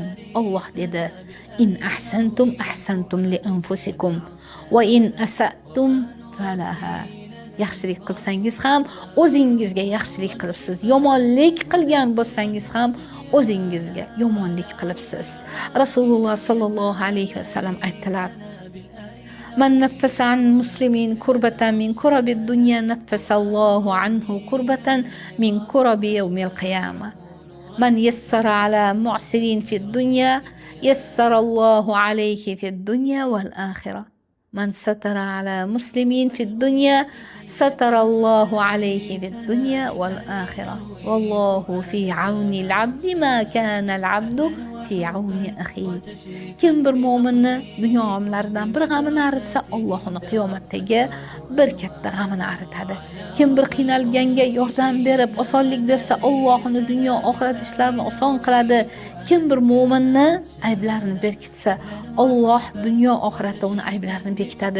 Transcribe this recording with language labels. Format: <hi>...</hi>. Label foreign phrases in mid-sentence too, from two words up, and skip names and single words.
<uz>Alloh dedi:</uz> <ar>"إن أحسنتم أحسنتم لأنفسكم وإن أسأتم فلها."</ar> <uz>Yaxshilik qilsangiz ham o'zingizga yaxshilik qilibsiz. Yomonlik qilgan bo'lsangiz ham o'zingizga yomonlik qilibsiz. Rasululloh sallallohu alayhi vasallam aytdilar:</uz> <ar>"من نفّس عن مسلم كربة من كرب الدنيا نفّس الله عنه كربة من كرب يوم القيامة. من يسّر على معسر في الدنيا يسّر الله عليه في الدنيا والآخرة. من ستر على مسلم في الدنيا ستر الله عليه في الدنيا والآخرة. والله في عون العبد ما كان العبد في عون أخيه."</ar> <uz>Kim bir mu'minni dunyo g'amlaridan bir g'amini aritsa, Alloh uni qiyomatdagi bir katta g'amini aritadi. Kim bir qiynalganga yordam berib, osonlik bersa, Alloh uni dunyo oxirat ishlarini oson qiladi. Kim bir mu'minni ayblarini berkitsa, Alloh dunyo oxiratda uni ayblarini bekitadi.</uz>